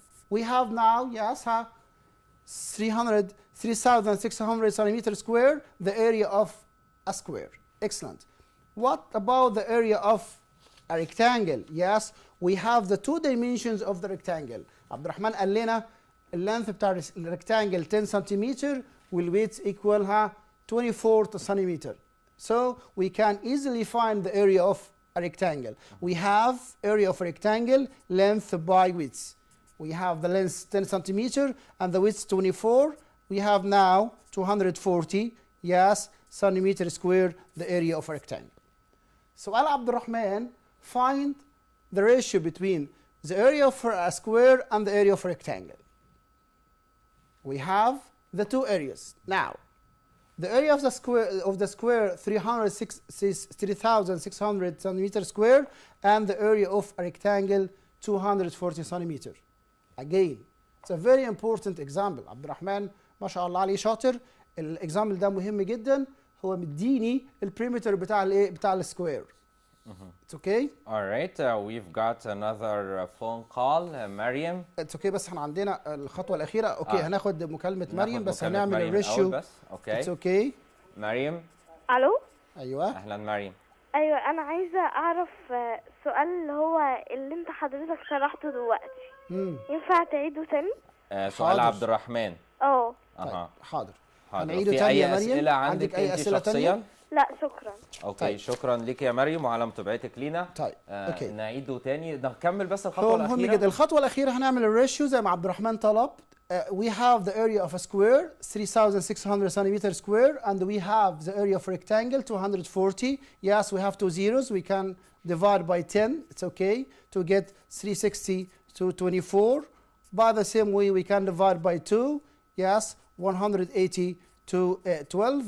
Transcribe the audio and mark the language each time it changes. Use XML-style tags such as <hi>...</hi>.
<en>We have now, yes, 3,600 centimeter square, the area of a square. Excellent. What about the area of a rectangle? Yes, we have the two dimensions of the rectangle.</en> <ar>عبد الرحمن قال لنا اللينث بتاع الريكتانجل</ar> <en>10 centimeter</en> <ar>وال</ar> <en>width equal 24 centimeter. So we can easily find the area of a rectangle. We have area of a rectangle, length by width. We have the length 10 centimeter and the width 24. We have now 240, yes, centimeter square, the area of a rectangle. So Al Abdurrahman, find the ratio between the area of a square and the area of a rectangle. We have the two areas. Now, the area of the square 3,600 centimeter square and the area of a rectangle 240 centimeter. Again, it's a very important example.</en> <ar>عبد الرحمن ما شاء الله عليه شاطر. الاكزامبل ده مهم جدا. هو مديني البريمتر بتاع الايه بتاع السكوير.</ar> <en>It's okay. All right, we've got another phone call. Mariam. It's okay</en> <ar>بس احنا عندنا الخطوة الأخيرة. اوكي هناخد مكالمة مريم بس هنعمل الريشيو. اوكي.</ar> <en>It's okay.</en> <ar>مريم. الو. ايوه. اهلا مريم. ايوه انا عايزة اعرف سؤال اللي هو اللي انت حضرتك شرحته دلوقتي. ينفع تعيده تاني؟ سؤال عبد الرحمن. طيب حاضر. هنعيده تاني يا مريم. أسئلة عندك أي أسئلة تانية؟ لا شكرا. اوكي طيب. شكرا لك يا مريم وعلى متابعتك لينا. طيب اوكي نعيده تاني نكمل بس الخطوه الاخيره. مهم جدا. الخطوه الاخيره هنعمل الريشيو زي ما عبد الرحمن طلب.</ar> <en>We have the area of a square 3,600 centimeter square and we have the area of a rectangle 240. Yes, we have two zeros. We can divide by 10. It's okay to get 360 to 24. By the same way, we can divide by 2. Yes, 180 to 12.</en>